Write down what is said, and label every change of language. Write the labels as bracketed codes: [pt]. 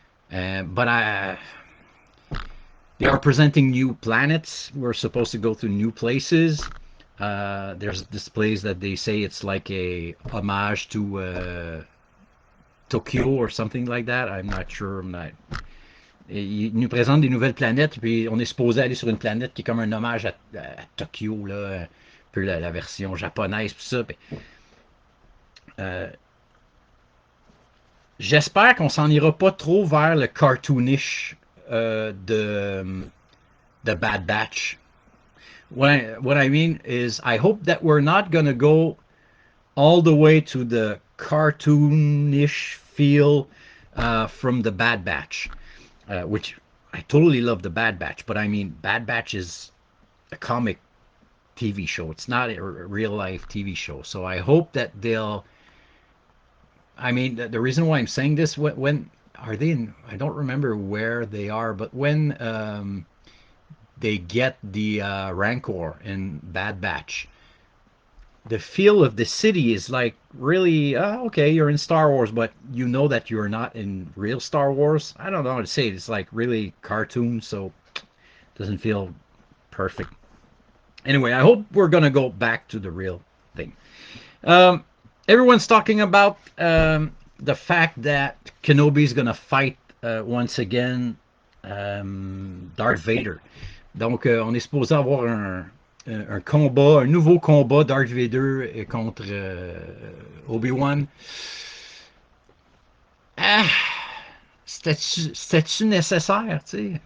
[en] But they are presenting new planets. We're supposed to go to new places. There's this place that they say it's like a homage to Tokyo or something like that. I'm not sure. I'm not. [fr] Ils nous présentent des nouvelles planètes, puis on est supposé aller sur une planète qui est comme un hommage à Tokyo, là, un peu la version japonaise, tout ça. Puis, euh, j'espère qu'on s'en ira pas trop vers le cartoonish de Bad Batch. [en] What I mean is, I hope that we're not gonna go all the way to the cartoonish feel from the Bad Batch, which I totally love the Bad Batch, but I mean, Bad Batch is a comic TV show. It's not a real life TV show. So I hope that they'll. I mean, the reason why I'm saying this, when are they in? I don't remember where they are, but when they get the Rancor in Bad Batch, the feel of the city is like really okay. You're in Star Wars, but you know that you're not in real Star Wars. I don't know how to say it. It's like really cartoon, so it doesn't feel perfect. Anyway, I hope we're gonna go back to the real thing. Um, Everyone's talking about the fact that Kenobi's gonna fight once again Darth Vader. [fr] Donc, on est supposé avoir un combat, un nouveau combat Darth Vader contre Obi-Wan. Ah, c'était-tu nécessaire, tu sais?